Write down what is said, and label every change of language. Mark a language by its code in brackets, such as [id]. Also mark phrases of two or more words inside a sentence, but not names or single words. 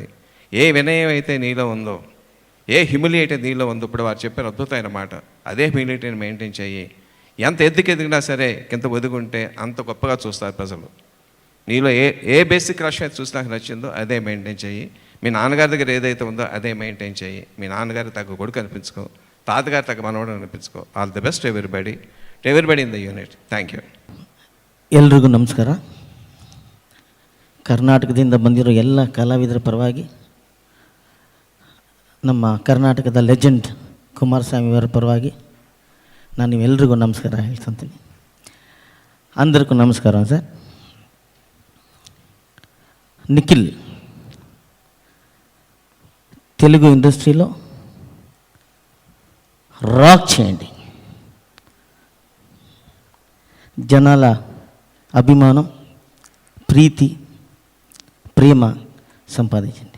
[te] ఏ వినయం అయితే నీలో ఉందో, ఏ హ్యూమిలిటీ నీలో ఉందో, ఇప్పుడు వారు చెప్పారు అద్భుతమైన మాట, అదే హ్యూమిలిటీని మెయింటైన్ చెయ్యి. ఎంత ఎదిగినా సరే కింద ఒదుగుంటే అంత గొప్పగా చూస్తారు ప్రజలు. నీలో ఏ [en] basic rush [te] అయితే చూసి నాకు నచ్చిందో అదే మెయింటైన్ చెయ్యి. మీ నాన్నగారి దగ్గర ఏదైతే ఉందో అదే మెయింటైన్ చెయ్యి. మీ నాన్నగారి తగ్గ కొడుకు అనిపించుకో, తాతగారి తగ్గ మనవడు అనిపించుకೋ. [en] All the best everybody in the unit. Thank you. [kn] ಎಲ್ರಿಗೂ ನಮಸ್ಕಾರ. ಕರ್ನಾಟಕದಿಂದ ಬಂದಿರೋ ಎಲ್ಲ ಕಲಾವಿದರ ಪರವಾಗಿ, ನಮ್ಮ ಕರ್ನಾಟಕದ ಲೆಜೆಂಡ್ ಕುಮಾರಸ್ವಾಮಿ ಅವರ ಪರವಾಗಿ ನಾನು ನಿಮ್ಮೆಲ್ಲರಿಗೂ ನಮಸ್ಕಾರ ಹೇಳ್ತೀನಿ. [te] అందరికీ నమస్కారం సార్. నిఖిల్ తెలుగు ఇండస్ట్రీలో రాక్ చేయండి. జనాల అభిమానం, ప్రీతి, ప్రేమ సంపాదించండి.